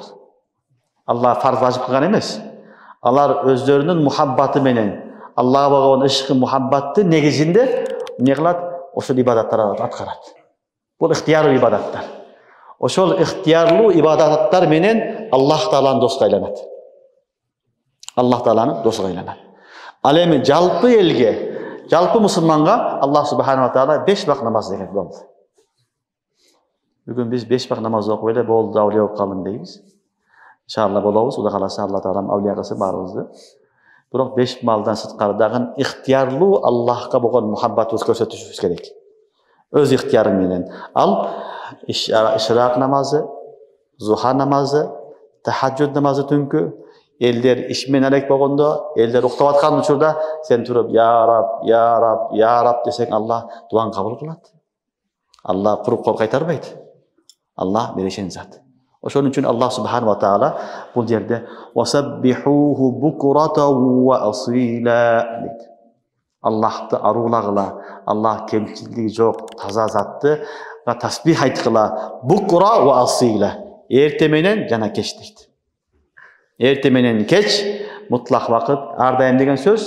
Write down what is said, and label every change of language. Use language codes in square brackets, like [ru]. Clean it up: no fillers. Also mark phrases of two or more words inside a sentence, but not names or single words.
[ky] Аллах фарз важип кылган эмес. Алар өздөрүнүн мухаббаты менен, Аллахга болгон ишкы, мухаббатты негизинде эмне кылат? Ошол ибадаттарды аткарат. Бул ыктыярдуу ибадаттар. Ошол ыктыярлуу ибадаттар менен Аллах тааланын досуна айланат. Аллах тааланын досуна айланат. Ал эми жалпы элге, жалпы мусулманга Аллах [ar] سبحانه وتعالى [ky] 5 вакыт намаз деген болду. Бүгүн биз 5 вакыт намаз окуп эле болду, авлия болуп калдым дейбиз. Иншалла болобуз. Кудай кааласа Алла таалам авлия кылсын баарыбызды. Бирок 5 малдан сырткары дагы ыктыярлуу Аллахка болгон мухаббатыбызды көрсөтүшүбүз керек. Өз ыктыяры менен. Ал ишрак намазы, зуха намазы, тахажжуд намазы түнкү, элдер иш менен алек болгондо, элдер уктап аткан учурда сен туруп [ar] يا رب، يا رب، يا رب [ky] десең Аллах дуаң кабыл кылат. Аллах куруп кол кайтарбайт. Аллах берешен зат. Ошон үчүн Аллах [ar] سبحانه وتعالى [ky] бул жерде [ar] وسبحوه بكرة وأصيلا [ky] дейт. Аллахты аруулагыла, Аллах кемчилдиги жок, таза затты тасбих айткыла, [ar] بكرة وأصيلا. [ky] Эрте менен жана кеч дейт. Эрте менен кеч мутлак вакыт, ар дайым деген сөз.